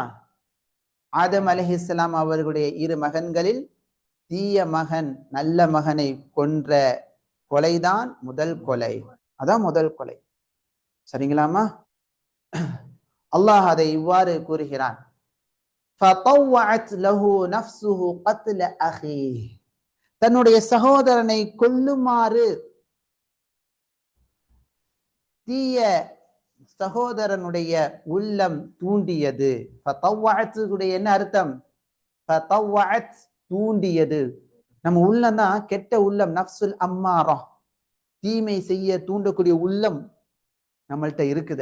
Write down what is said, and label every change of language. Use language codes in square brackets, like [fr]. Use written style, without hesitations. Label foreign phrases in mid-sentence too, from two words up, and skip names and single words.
[ta] ஆதம் அலைஹிஸ்ஸலாம் அவர்களுடைய இரு மகன்களில் தீய மகன் நல்ல மகனை கொன்ற கொலைதான் முதல் கொலை. அதான் முதல் கொலை. சரிங்களாமா? அல்லாஹ் அதை இவ்வாறு கூறுகிறான், [ar] فَطَوَّعَتْ لَهُ نَفْسُهُ قَتْلَ أَخِيهِ, [ta] தன்னுடைய சகோதரனை கொல்லுமாறு தீய சகோதரனுடைய உள்ளம் தூண்டியது. ஃபதவ்வஅத்துடைய என்ன அர்த்தம்? ஃபதவ்வஅத், தூண்டியது. நம்ம உள்ளம் தான் கெட்ட உள்ளம், [ar] النفس الأمارة, [ta] தீமை செய்ய தூண்டக்கூடிய உள்ளம் நம்மள்கிட்ட இருக்குது.